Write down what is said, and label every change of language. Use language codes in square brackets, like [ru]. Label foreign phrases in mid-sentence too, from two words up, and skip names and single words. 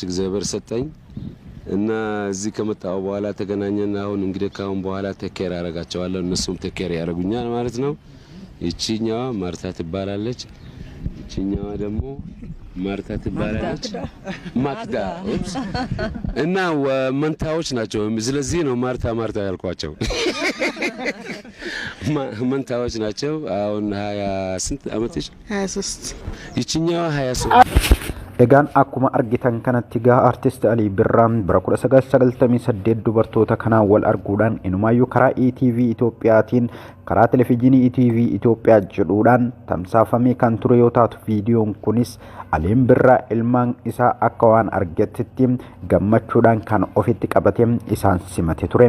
[am] እግዚአብሔር ሰጠኝ እና እዚህ ከመጣው በኋላ ተገናኘን። አሁን እንግዲህ ካሁን በኋላ ተኬር አረጋቸዋለሁ፣ እነሱም ተኬር ያረጉኛል ማለት ነው። ይቺኛዋ ማርታ ትባላለች፣ ይቺኛዋ ደግሞ ማርታ ትባላለች። ማክዳ እና መንታዎች ናቸው። ስለዚህ ነው ማርታ ማርታ ያልኳቸው። መንታዎች ናቸው። አሁን 20 ስንት አመትሽ? 23። ይቺኛዋ 23። [om] Egaan akkuma argitan kanatti gaa Artist Alii Birraa bara 1998 dubartoota kanaan wal arguudhaan inumaayyuu karaa ETV Itoophiyaatiin karaa televiizyinii ETV Itoophiyaa jedhuudhaan tamsaafamee kan ture yoo taatu viidiyoon kunis Aliin Birraa ilmaan isaa akka waan argattitti gammachuudhaan kan ofitti qabatee isaan simate ture.